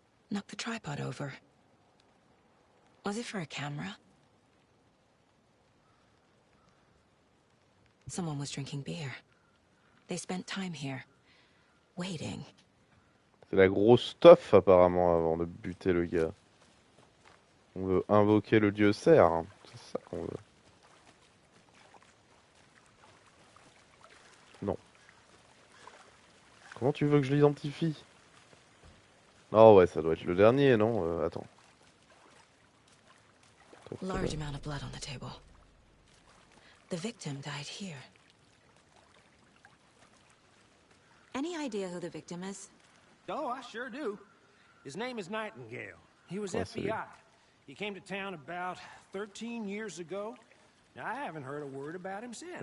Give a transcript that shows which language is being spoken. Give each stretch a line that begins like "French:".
English: Knocked the tripod over. Was it for a camera? Someone was drinking beer. They spent time here, waiting.
French: C'est la grosse stuff apparemment avant de buter le gars. On veut invoquer le dieu cerf, hein. C'est ça qu'on veut. Non. Comment tu veux que je l'identifie? Oh ouais, ça doit être le dernier, non? Attends.
English: Large amount of blood on the table. The victim died here. Any idea who the victim is? Oh, I sure do. His name is Nightingale. He was I see. FBI. He came to town about 13 years ago. Now, I haven't heard a word about him since.